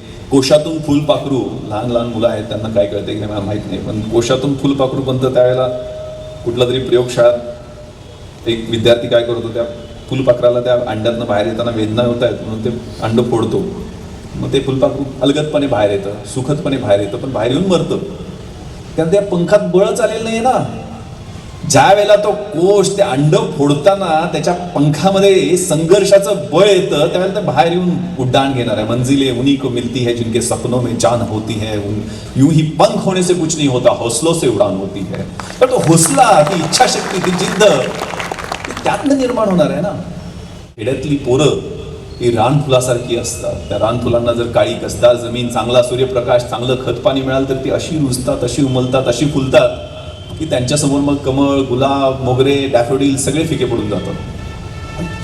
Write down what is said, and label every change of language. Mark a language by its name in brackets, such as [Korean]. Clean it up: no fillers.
[Marathi] कोशातून फुलपाखरू, लहान लहान मुलं आहेत त्यांना काय कळते की नाही मला माहीत नाही, पण कोशातून फुलपाखरू बनतं त्यावेळेला कुठला तरी प्रयोगशाळात एक विद्यार्थी काय करतो, त्या फुलपाखराला त्या अंड्यातनं बाहेर येताना वेदना होत आहेत म्हणून ते अंड फोडतो. मग ते फुलपाखरू अलगदपणे बाहेर येतं, सुखदपणे बाहेर येतं, पण बाहेर येऊन मरतं. कारण त्या पंखात बळच आलेलं नाही ना. ज्या वेळेला तो कोश ते अंड फोडताना त्याच्या पंखामध्ये संघर्षाचं बळ येतं त्यावेळेला ते बाहेर येऊन उड्डाण घेणार आहे. [Hindi] मंजिले उन्हीं को मिलती है जिनके सपनों में जान होती है, यूं ही पंख होने से कुछ नहीं होता, हौसलों से उड़ान होती है. [Marathi] तर तो हौसला, ती इच्छाशक्ती, ती जिद्द त्यातनं निर्माण होणार आहे ना. खेड्यातली पोरं ही रानफुलासारखी असतात. त्या रानफुलांना जर काळी कसदार जमीन, चांगला सूर्यप्रकाश, चांगलं खतपाणी मिळालं तर ती अशी रुजतात, अशी उमलतात, अशी फुलतात की त्यांच्यासमोर मग कमळ, गुलाब, मोगरे, डॅफोडिल सगळे फिके पडून जातात.